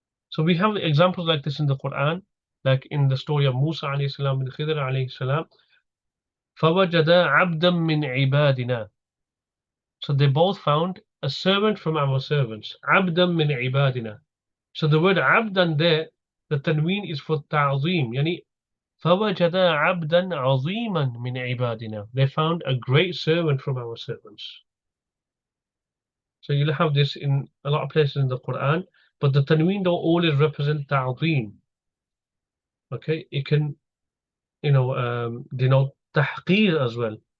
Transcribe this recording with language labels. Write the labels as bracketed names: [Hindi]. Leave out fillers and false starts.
[English] So we have examples like this in the Quran, like in the story of Musa alayhi salam and Khidr alayhi salam. [Arabic] فَوَجَدَ عَبْدًا مِّنْ عِبَادِنَا. [English] So they both found a servant from our servants. [Arabic] عَبْدًا مِّنْ عِبَادِنَا. [English] So the word عَبْدًا there, the tanween is for ta'zim. [Arabic] Yani فَوَجَدَ عَبْدًا عَظِيمًا مِّنْ عِبَادِنَا. [English] They found a great servant from our servants. So you'll have this in a lot of places in the Quran, but the tanween don't always represent ta'zim. Okay, it can, denote tahqir as well.